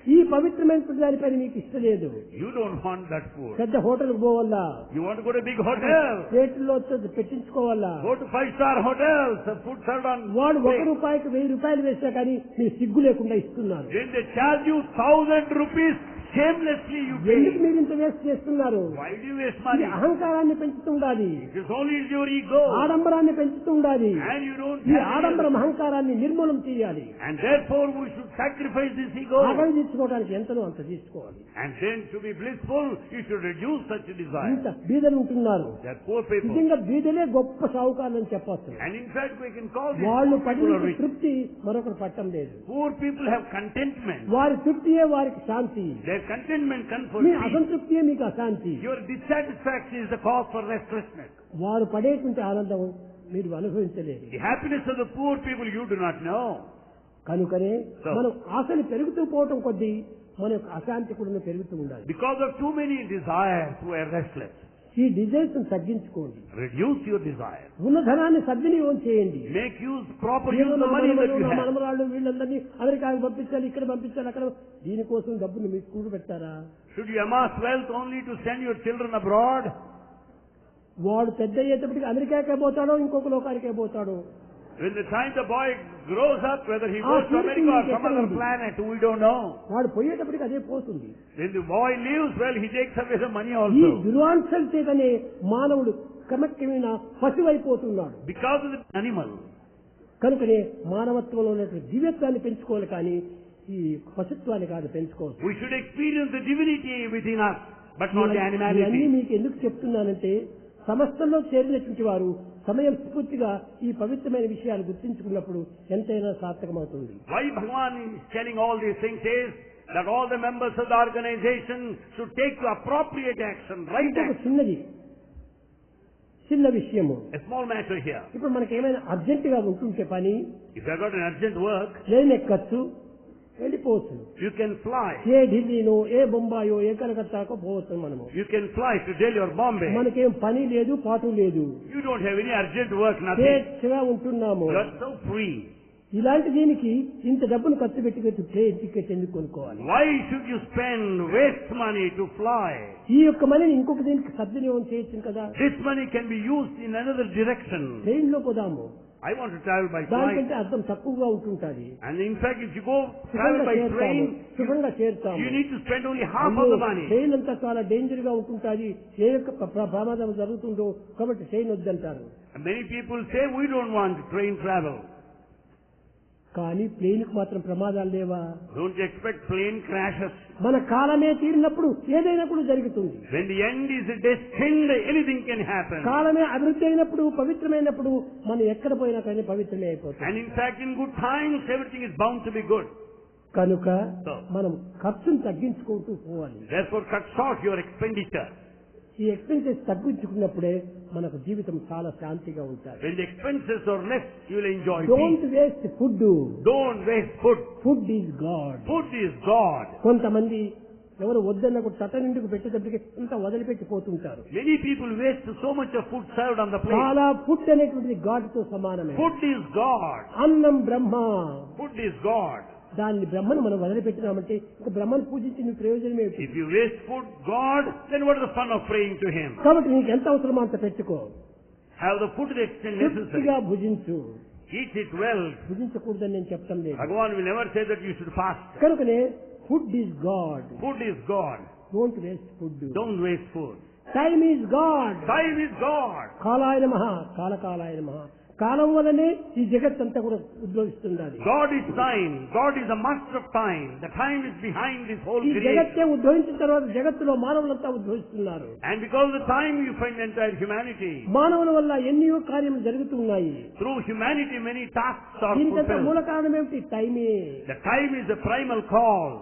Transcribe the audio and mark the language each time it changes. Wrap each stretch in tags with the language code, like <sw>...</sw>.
<te>ఈ పవిత్రమైనటువంటి దానిపైన మీకు ఇష్టం లేదు.</te> <en>You don't want that food.</en> <te>పెద్ద హోటల్కి పోవాలా,</te> <en>You want to go to a big hotel.</en> <te>ప్లేట్లో పెట్టించుకోవాలా.</te> <en>Go to 5-star hotels. The food served on</en> <te>వాడు</te> <en>plate.</en> <te>₹1 ₹1000 వేసినా కానీ మీరు సిగ్గు లేకుండా ఇస్తున్నారు.</te> <en>When they charge you 1,000 rupees, shamelessly you</en> <te>ఎందుకు</te> <en>pay.</en> <te>మీరు ఇంత వేస్ట్ చేస్తున్నారు?</te> <en>Why do you waste</en> <te>ఇది</te> <en>money?</en> <te>అహంకారాన్ని పెంచుతుండాలి,</te> <en>It is only your ego.</en> <te>ఆడంబరాన్ని పెంచుతుండాలి.</te> <en>And you don't</en> <te>ఈ</te> <en>have</en> <te>ఆడంబరం</te> <en>it.</en> <te>అహంకారాన్ని నిర్మూలన చేయాలి.</te> <en>And therefore we should sacrifice this ego.</en> <te>ఆకలి తీర్చుకోవడానికి ఎంతనో అంత తీసుకోవాలి.</te> <en>And then to be blissful, you should reduce such a desire.</en> <te>ఇంత బీదలు ఉంటున్నారు.</te> <en>They are poor people.</en> <te>నిజంగా బీదలే గొప్ప షావుకారులని చెప్పొచ్చు.</te> <en>And in fact we can call these</en> <te>వాళ్ళు</te> <en>poor people are</en> <te>పడిన</te> <en>rich.</en> <te>తృప్తి మరొకరు పట్టం లేదు.</te> <en>Poor people have contentment.</en> <te>వారి తృప్తియే వారికి శాంతి.</te> <en>Their contentment comes for</en> <te>మీ</te> <en>peace.</en> <te>అసంతృప్తియే మీకు అశాంతి.</te> <en>Your dissatisfaction is the cause for restlessness.</en> <te>వారు పడేటువంటి ఆనందం మీరు అనుభవించలేరు.</te> <en>The happiness of the poor people you do not know.</en> <te>కనుకనే</te> <en>So-</en> <te>మనం ఆశలు పెరుగుతూ పోవటం కొద్దీ మన యొక్క అశాంతి కూడా పెరుగుతూ ఉండాలి.</te> <en>Because of too many desires, we are restless.</en> <te>ఈ డిజైర్స్ తగ్గించుకోండి.</te> <en>Reduce your desire.</en> <te>ఉన్న ధనాన్ని సద్వినియోగం చేయండి.</te> <en>Make use proper use of the money that you have.</en> <te>మనమరాళ్ళు వీళ్ళందరినీ అమెరికాకు పంపించాలి, ఇక్కడ పంపించాలి, అక్కడ దీనికోసం డబ్బును మీకు కూడు పెట్టారా?</te> <en>Should you amass wealth only to send your children abroad?</en> <te>వాడు పెద్ద అయ్యేటప్పటికి అమెరికాకే పోతాడో ఇంకొక లోకానికే పోతాడో.</te> <en>When the time the boy grows up, whether he goes to America or some other planet, we don't know.</en> <te>వాడు పోయేటప్పటికి అదే పోతుంది.</te> <en>When the boy leaves, well, he takes away the money</en> <te>ఈ</te> <en>also.</en> <te>దుర్వాంశం చేతనే మానవుడు క్రమక్రమేణ పశువైపోతున్నాడు.</te> <en>Because of the animal.</en> <te>కనుకనే మానవత్వంలో ఉన్నటువంటి దివ్యత్వాన్ని పెంచుకోవాలి, కానీ ఈ పశుత్వాన్ని కాదు పెంచుకోవాలి.</te> <en>We should experience the divinity within us, but not the</en> <te>ఇవన్నీ</te> <en>animality.</en> <te>మీకు ఎందుకు చెప్తున్నానంటే, సమస్తంలో చేరినటువంటి వారు సమయం స్ఫూర్తిగా ఈ పవిత్రమైన విషయాలు గుర్తించుకున్నప్పుడు ఎంతైనా సార్థకమవుతుంది.</te> <en>Why Bhagavan is telling all these things is that all the members of the organization should take the appropriate action, right action.</en> <te>చిన్న విషయము,</te> <en>A small matter here.</en> <te>ఇప్పుడు మనకి ఏమైనా అర్జెంటుగా ఉంటుంటే పని,</te> <en>If you have got an urgent work,</en> <te>train ఎక్కచ్చు, వెళ్ళిపోవచ్చు.</te> <en>you can fly.</en> <te>ఏ ఢిల్లీనో, ఏ బొంబాయో, ఏ కలకత్తాకో పోవచ్చు. మనము</te> <en>You can fly to Delhi or Bombay.</en> <te>మనకేం పని లేదు, పాటు లేదు,</te> <en>You don't have any urgent work, nothing.</en> <te>స్వేచ్ఛగా ఉంటున్నాము.</te> <en>You are so free.</en> <te>ఇలాంటి దీనికి ఇంత డబ్బును ఖర్చు పెట్టి ట్రైన్ టికెట్ ఎందుకు కొనుక్కోవాలి?</te> <en>Why should you spend waste money to fly?</en> <te>ఈ యొక్క మనీని ఇంకొక దీనికి సద్వినియోగం చేయొచ్చు కదా.</te> <en>This money can be used in another direction.</en> <te>Train లో పోదాము,</te> <en>I want to travel by flight.</en> <te>దానికంటే అర్థం తక్కువగా ఉంటుంటుంది.</te> <en>And in fact, if you go travel by train,</en> <te>సుఖంగా చేరుతాము.</te> <en>you need to spend only half of the money.</en> <te>Train అంతా చాలా danger గా ఉంటుంటుంది, ఏ యొక్క ప్రమాదం జరుగుతుందో, కాబట్టి ట్రైన్ వద్దంటారు.</te> <en>And many people say we don't want train travel.</en> <te>కానీ ప్లేన్ కు మాత్రం ప్రమాదాలు లేవా?</te> <en>Don't you expect plane crashes?</en> <te>మన కాలమే తీరినప్పుడు ఏదైనా కూడా జరుగుతుంది.</te> <en>When the end is destined, anything can happen.</en> <te>కాలమే అభివృద్ధి అయినప్పుడు, పవిత్రమైనప్పుడు మనం ఎక్కడ పోయినా కానీ పవిత్రమే అయిపోతుంది.</te> <en>And in fact, in good times, everything is bound to be good.</en> <te>కనుక మనం ఖర్చును తగ్గించుకుంటూ పోవాలి.</te> <en>Therefore, cut short your expenditure.</en> <te>ఈ ఎక్స్పెన్సెస్ తగ్గించుకున్నప్పుడే మనకు జీవితం చాలా శాంతిగా ఉంటుంది.</te> <en>When the expenses are less, you will enjoy don't peace. Waste food. Don't waste food. Food is God. Food is God.</en> <te>కొంతమంది ఎవరు వద్దన్న తట నిండుకు పెట్టేటప్పటికి ఇంత వదిలిపెట్టి పోతుంటారు.</te> <en>Many people waste so much of food served on the plate.</en> <te>చాలా food అనేటువంటిది God తో సమానమే.</te> <en>Food is God.</en> <te>అన్నం బ్రహ్మ.</te> <en>Food is God.</en> <te>దాన్ని బ్రహ్మను మనం వదిలిపెట్టినామంటే ఇంకా బ్రహ్మను పూజించి నీ ప్రయోజనం ఏమిటి?</te> <en>If you waste food, God, then what is the fun of praying to Him?</en> <te>కాబట్టి నీకు ఎంత అవసరమో అంత పెట్టుకో.</te> <en>Have the food to the extent necessary.</en> <te>తృప్తిగా భుజించు.</te> <en>Eat it well.</en> <te>భుజించకూడదని నేను చెప్తాం లేదు.</te> <en>Bhagavan will never say that you should fast.</en> <te>కనుకనే</te> <en>Food is God. Food is God. Don't waste food. Don't waste food. Time is God. Time is God.</en> <sa>కాలాయ నమః, కాలకాలాయ నమః.</sa> <te>కాలం వల్లనే ఈ జగత్తంతా కూడా ఉద్భవిస్తుంది.</te> <en>God is time. God is the master of time. The time is behind this whole</en> <te>ఈ</te> <en>creation.</en> <te>జగత్తే ఉద్భవించిన తర్వాత జగత్తులో మానవులంతా ఉద్భవిస్తున్నారు.</te> <en>And because of the time you find the entire humanity.</en> <te>మానవుల వల్ల ఎన్నో కార్యములు జరుగుతున్నాయి.</te> <en>Through humanity many tasks are</en> <te>దీనికంతా మూల</te> <en>fulfilled.</en> <te>కారణం ఏమిటి? టైమే.</te> <en>The time is the primal cause.</en>